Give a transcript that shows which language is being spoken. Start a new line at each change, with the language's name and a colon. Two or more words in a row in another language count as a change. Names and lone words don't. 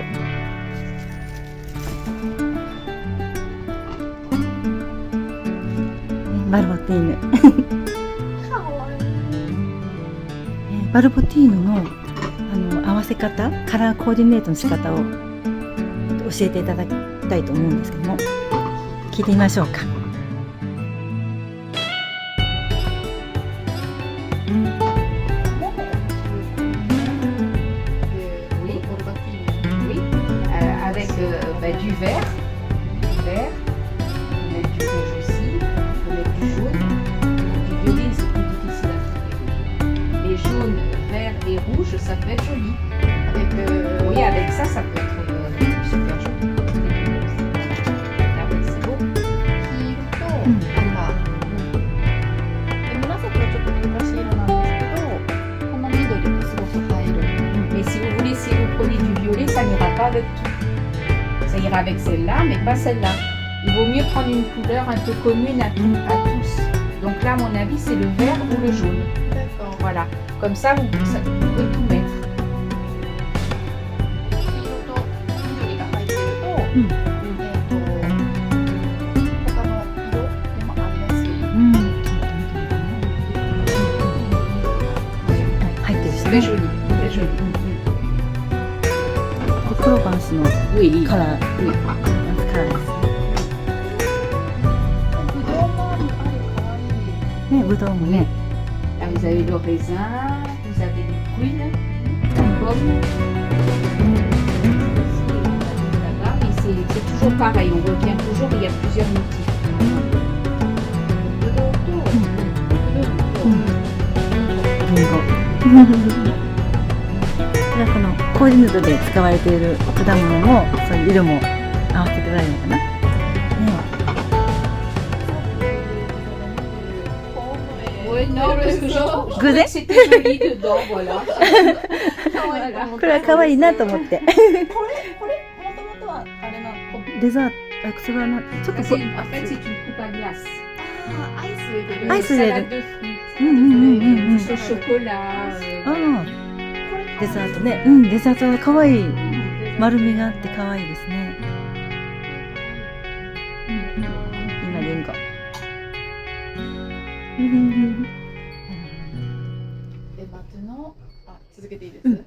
Japanese: バルボティーヌ。バルボティーヌの合わせ方、カラーコーディネートの仕方を教えていただきたいと思うんですけども、聞いてみましょうか。
French: Du vert, du rouge aussi, on peut mettre du jaune, du violet c'est plus difficile à trouver. Les jaunes, verts et rouges ça peut être joli. Oui, avec ça, ça peut être super joli. Là, oui, c'est beau.
Japanese: 紫はちょっと難しい色なんですけど、この緑がすごく映える。
French: Mais si vous voulez, si vous prenez du violet, ça n'ira pas avec tout. Ça ira avec celle-là, mais pas celle-là. Il vaut mieux prendre une couleur un peu commune à tous. Donc là, à mon avis, c'est le vert ou le jaune. D'accord. Voilà. Comme ça, vous pouvez tout mettre.
Japanese: 黄色と緑が入ってると、他の色でも合いやすい。入ってるし
French: Très
Japanese: ね。
French: joli, très joli.
Japanese: プロヴァンスの
French: Oui,
Japanese: カラー、
French: oui.
Japanese: カラーですね。ぶどうもある可愛い。ね、ぶどうもね。
French: Là, vous avez le raisin, vous avez les prunes, la pomme. Là-bas, mais c'est toujours pareil, on revient toujours, il y a plusieurs motifs.
Japanese: ぶどうとリンゴ。これはこのコーディネートで使われている果物も、そういう色も合わせておられるのかな。ね。
French: Oui, non, parce que je Vous trouvais êtes que c'était joli dedans, voilà.
Japanese: これは可愛いなと思って。これもともとはあれなの。デザート、それはちょっと
French: En fait, c'est une coupe à glace.
Japanese: アイス入れる。アイス入れる。
French: Salade de fruits, mousse au chocolat.
Japanese: ああ、デザートね。デザートは可愛い。丸みがあって可愛いですね。今リンゴ。で、maintenant、続けていいです。